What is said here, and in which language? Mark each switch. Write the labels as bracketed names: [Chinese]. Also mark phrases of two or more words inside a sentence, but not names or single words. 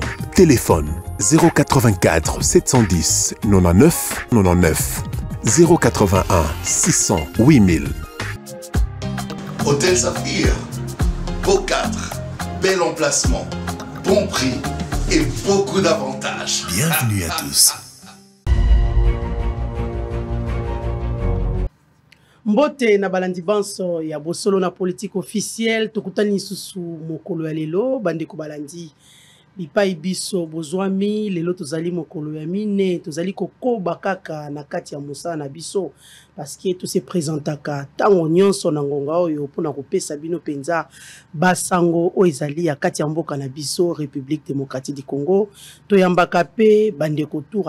[French] Téléphone 084 710 99 99 081 600 8000. Hôtel Saphir, beau cadre, bel emplacement, bon prix et beaucoup d'avantages. Bienvenue à tous. [Lingala] Mbote na balandi banso ya bosolo na [French] politique officielle [Lingala] tokutani susu mokolo ya lelo bandeko balandi bipai biso bozwami lelo tozali mokolo ya mine tozali kokoba kaka na kati ya mosala na biso [French] parce que [Lingala] to se présentaka tango nyonso na ngonga oyo pona kopesa bino penza basango o ezali ya kati ya mboka na biso République démocratique du Congo to yambaka pe bandeko tour